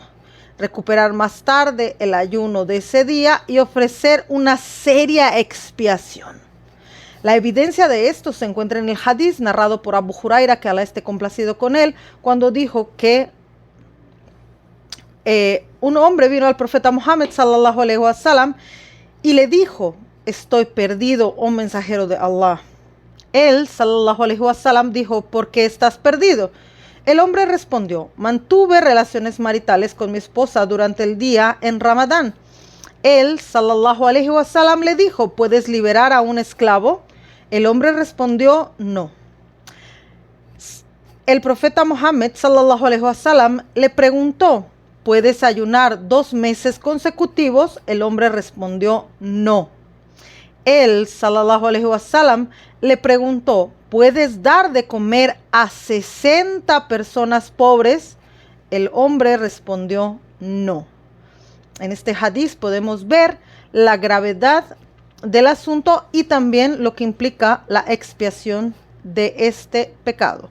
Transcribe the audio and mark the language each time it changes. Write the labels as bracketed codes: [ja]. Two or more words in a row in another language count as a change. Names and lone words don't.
[es] Recuperar más tarde el ayuno de ese día y ofrecer una seria expiación. La evidencia de esto se encuentra en el hadiz narrado por Abu Huraira, que Alá esté complacido con él, cuando dijo que un hombre vino al profeta Muhammad [ar] صلى الله عليه وسلم [es] y le dijo: estoy perdido, oh mensajero de Allah. Él, [ar] صلى الله عليه وسلم, [es] dijo: ¿por qué estás perdido? El hombre respondió: mantuve relaciones maritales con mi esposa durante el día en Ramadán. Él, [ar] صلى الله عليه وسلم, [es] le dijo: ¿puedes liberar a un esclavo? El hombre respondió: no. El profeta Muhammad [ar] صلى الله عليه وسلم [es] le preguntó: ¿puedes ayunar 2 meses consecutivos? El hombre respondió: no. Él, [ar] صلى الله عليه وسلم, [es] le preguntó: ¿puedes dar de comer a 60 personas pobres? El hombre respondió: no. En este hadiz podemos ver la gravedad del asunto y también lo que implica la expiación de este pecado.